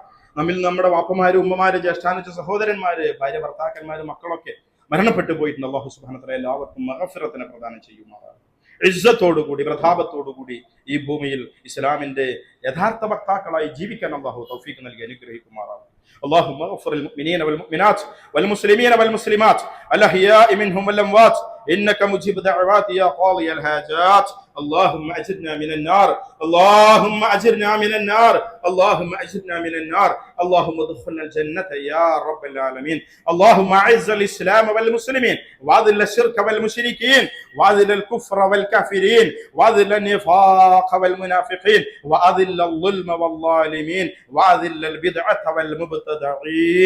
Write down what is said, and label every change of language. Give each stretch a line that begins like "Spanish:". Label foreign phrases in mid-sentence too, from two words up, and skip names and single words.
Malayalam: നമ്മിൽ നമ്മുടെ വാപ്പമാര്, ഉമ്മമാര്, ജ്യേഷ്ഠാനുജ സഹോദരന്മാര്, ഭാര്യ ഭർത്താക്കന്മാര്, മക്കളൊക്കെ മരണപ്പെട്ടു പോയിട്ടുണ്ട്.
Arabic: الله سبحانه وتعالى
Malayalam: എല്ലാവർക്കും മഗ്ഫിറത്തിനെ പ്രദാനം ചെയ്യുമാറാവട്ടെ. ഇസ്സത്തോടുകൂടി, പ്രതാപത്തോടുകൂടി ഈ ഭൂമിയിൽ ഇസ്ലാമിന്റെ യഥാർത്ഥ വക്താക്കളായി ജീവിക്കാൻ അല്ലാഹു തൗഫീഖ് നൽകി അനുഗ്രഹിക്കുമാറാവട്ടെ.
Arabic: اللهم اغفر للمؤمنين والمؤمنات والمسلمين والمسلمات الأحياء منهم والأموات إنك مجيب دعوات يا قاضي الحاجات. اللهم أجرنا من النار، اللهم أجرنا من النار، اللهم أجرنا من النار. اللهم ادخلنا الجنة يا رب العالمين. اللهم أعز الإسلام والمسلمين وأذل الشرك والمشركين وأذل الكفر والكافرين وأذل النفاق والمنافقين وأذل الظلم والظالمين وأذل البدعة والمبتدعين.